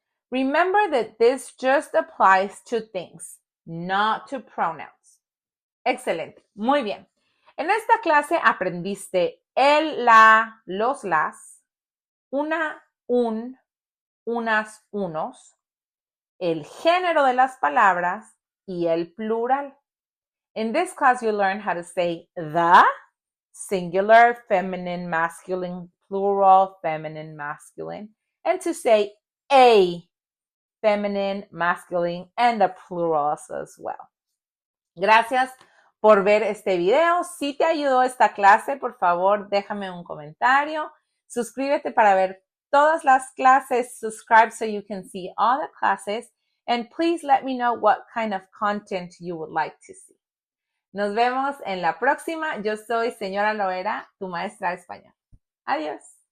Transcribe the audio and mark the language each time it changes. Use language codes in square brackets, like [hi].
[en] Remember that this just applies to things, not to pronouns. [es] Excelente, muy bien. En esta clase aprendiste el, la, los, las, una, un, unas, unos, el género de las palabras y el plural. [en] In this class, you learn how to say the, singular, feminine, masculine, plural, feminine, masculine, and to say a, feminine, masculine, and the plurals as well. [es] Gracias por ver este video. Si te ayudó esta clase, por favor, déjame un comentario. Suscríbete para ver todas las clases. [en] Subscribe so you can see all the classes. And please let me know what kind of content you would like to see. [es] Nos vemos en la próxima. Yo soy señora Loera, tu maestra de español. Adiós.